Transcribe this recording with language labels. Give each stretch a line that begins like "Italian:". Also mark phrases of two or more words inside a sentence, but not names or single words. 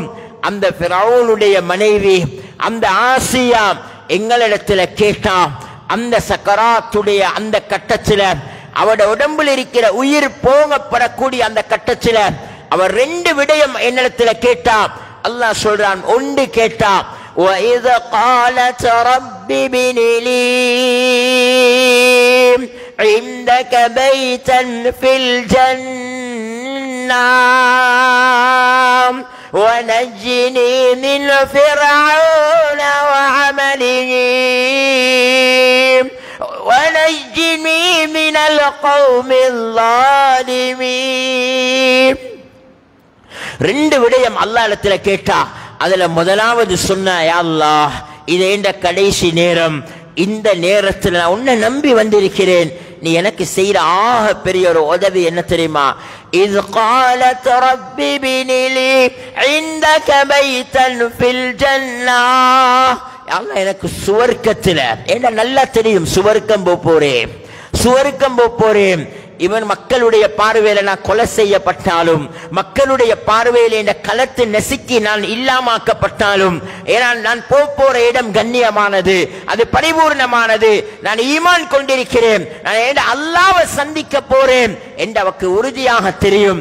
Tamil: அந்த ஃபிரௌனுடைய மனைவி அந்த ஆசியா எங்களிடத்துல கேட்டா, அந்த சக்கராத்துடைய அந்த கட்டத்தில் அவட உடம்பில் இருக்கிற உயிர் போகப்படக்கூடிய அந்த கட்டத்தில் அவர் ரெண்டு விடயம் என்னிடத்துல கேட்டா. அல்லாஹ் சொல்றான், ஒன்று கேட்டா,
Arabic: وَإِذْ قَالَتْ رَبِّ ابْنِ لِي عِندَكَ بَيْتًا فِي الْجَنَّةِ وَنَجِّنِي مِنْ فِرْعَوْنَ وَعَمَلِهِ وَنَجِّنِي مِنَ الْقَوْمِ الظَّالِمِينَ.
Tamil: ரெண்டு விடயம் அல்லாஹ் இடத்துல கேட்டா. அதுல முதலாவது சொன்ன,
Arabic: يا الله,
Tamil: இது என்ற கடைசி நேரம், இந்த நேரத்தில் நான் உன்னை நம்பி வந்திருக்கிறேன். நீ எனக்கு செய்யற ஆக பெரிய ஒரு உதவி என்ன தெரியுமா?
Arabic: إذ قالت رب ابن لي عندك بيتا في الجنة.
Tamil: எனக்கு சுவர்க்கத்தில் என்ன நல்லா தெரியும், சுவர்க்கம் போறேன், சுவர்க்கம் போறேன். இவன் மக்களுடைய பார்வையில நான் கொலை செய்யப்பட்டாலும், மக்களுடைய பார்வையில இந்த களத்து நெசுக்கி நான் இல்லாமாக்கப்பட்டாலும், ஏன்னா நான் போற இடம் கண்ணியமானது, அது பரிபூர்ணமானது, நான் ஈமான் கொண்டிருக்கிறேன், நான் அல்லாஹ்வை சந்திக்க போறேன் என்று அவருக்கு உறுதியாக தெரியும்.